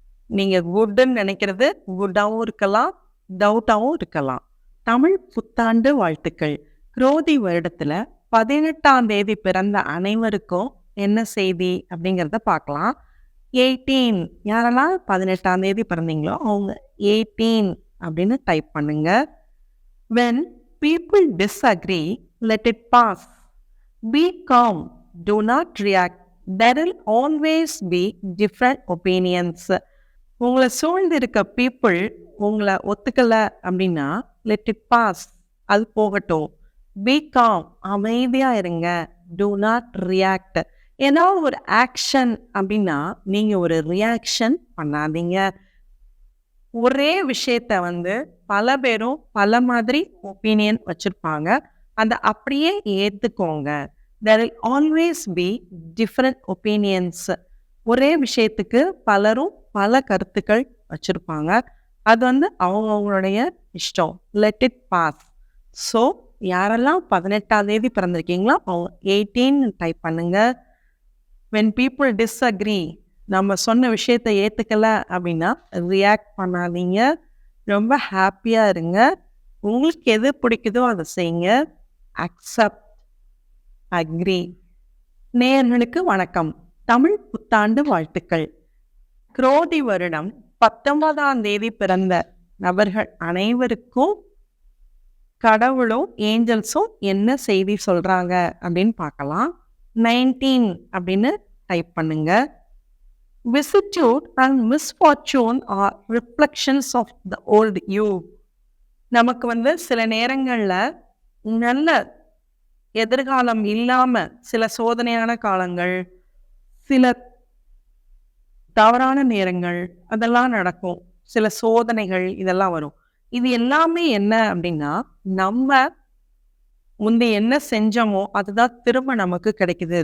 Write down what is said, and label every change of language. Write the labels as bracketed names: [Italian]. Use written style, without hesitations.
[Tamil] நீங்க குட்ன்னு நினைக்கிறது குட்டாகவும் இருக்கலாம், டவுட்டாகவும் இருக்கலாம். தமிழ் புத்தாண்டு வாழ்த்துக்கள். குரோதி வருடத்துல 18ஆம் தேதி பிறந்த அனைவருக்கும் என்ன செய்தி அப்படிங்கிறத பார்க்கலாம். 18, யாரெல்லாம் 18ஆம் தேதி பிறந்தீங்களோ அவங்க 18 அப்படின்னு டைப் பண்ணுங்க. [English] When people disagree, let it pass. Be calm, do not react. There will always be different opinions. [Tamil] உங்களை சூழ்ந்து இருக்க பீப்புள் உங்களை ஒத்துக்கல அப்படின்னா [English] let it pass, [Tamil] அது போகட்டும். [English] B Com, [Tamil] அமைதியா இருங்க. [English] do not react, [Tamil] ஏதாவது ஒரு ஆக்ஷன் அப்படின்னா நீங்க ஒரு ரியாக்ஷன் பண்ணாதீங்க. ஒரே விஷயத்த பல பேரும் பல மாதிரி ஒப்பீனியன் வச்சிருப்பாங்க, அதை அப்படியே ஏத்துக்கோங்க. [English] there will always be different opinions. [Tamil] ஒரே விஷயத்துக்கு பலரும் பல கருத்துக்கள் வச்சிருப்பாங்க, அது அவங்களுடைய இஷ்டம். [English] Let it pass. [Tamil] ஸோ யாரெல்லாம் 18ஆம் தேதி பிறந்திருக்கீங்களோ அவங்க 18 டைப் பண்ணுங்க. [English] when people disagree, [Tamil] நம்ம சொன்ன விஷயத்தை ஏற்றுக்கல அப்படின்னா ரியாக்ட் பண்ணாதீங்க. ரொம்ப ஹாப்பியாக இருங்க. உங்களுக்கு எது பிடிக்குதோ அதை செய்யுங்க. Accept, agri. நேயர்களுக்கு வணக்கம். தமிழ் புத்தாண்டு வாழ்த்துக்கள். குரோதி வருடம் 19ஆம் தேதி பிறந்த நபர்கள் அனைவருக்கும் கடவுளும் ஏஞ்சல்ஸும் என்ன செய்தி சொல்றாங்க அப்படின்னு பார்க்கலாம். 19 அப்படின்னு டைப் பண்ணுங்க. [English] Vicissitude and misfortune are reflections of the old you. [Tamil] நமக்கு சில நேரங்கள்ல நல்ல எதிர்காலம் இல்லாம சில சோதனையான காலங்கள், சில தவறான நேரங்கள் அதெல்லாம் நடக்கும். சில சோதனைகள் இதெல்லாம் வரும். இது எல்லாமே என்ன அப்படின்னா, நம்ம முந்தி என்ன செஞ்சோமோ அதுதான் திரும்ப நமக்கு கிடைக்குது.